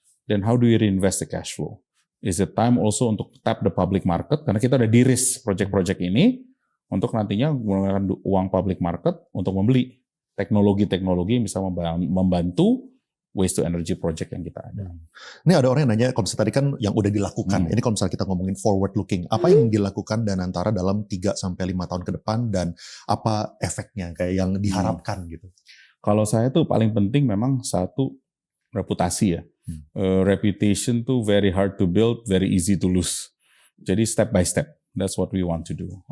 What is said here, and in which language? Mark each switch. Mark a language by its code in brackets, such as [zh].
[en] Then how do you reinvest the cash flow? Is it time also untuk tap the public market? [id] Karena kita udah de-risk project-project ini untuk nantinya menggunakan uang public market untuk membeli teknologi-teknologi yang bisa membantu waste to energy project yang kita ada. Ini ada orang yang nanya, kalau misalnya tadi kan yang udah dilakukan, ini kalau misalnya kita ngomongin forward looking, apa yang dilakukan Danantara dalam 3-5 tahun ke depan dan apa efeknya kayak yang diharapkan gitu? Kalau saya tuh paling penting memang satu reputasi ya. [en] Reputation tuh very hard to build, very easy to lose. Jadi step by step, that's what we want to do.